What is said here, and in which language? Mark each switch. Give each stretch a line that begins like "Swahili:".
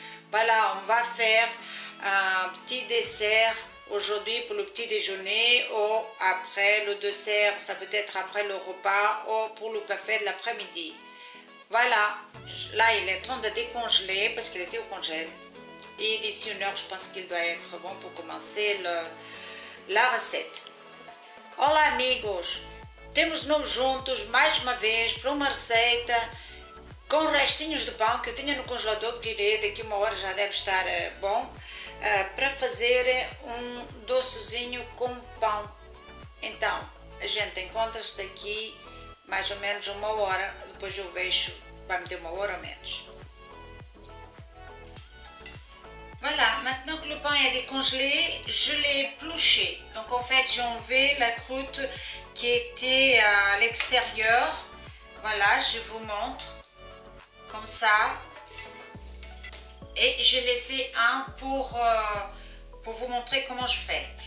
French: Voilà, on va faire un petit dessert aujourd'hui pour le petit déjeuner ou après le dessert, ça peut être après le repas ou pour le café de l'après-midi. Voilà, là il est en train de décongeler parce qu'il était au congèle. E d'ici une heure, je pense qu'il doit être bon pour commencer la recette.
Portuguese: Olá amigos, temos de novo juntos mais uma vez para uma receita com restinhos de pão que eu tinha no congelador, que tirei, daqui uma hora já deve estar bom, para fazer um docezinho com pão. Então, a gente encontra-se daqui mais ou menos uma hora, depois eu vejo, vai me ter uma hora ou menos.
French: Voilà, maintenant que le pain est décongelé, je l'ai épluché. Donc en fait, j'ai enlevé la croûte qui était à l'extérieur. Voilà, je vous montre, comme ça. Et j'ai laissé un pour vous montrer comment je fais.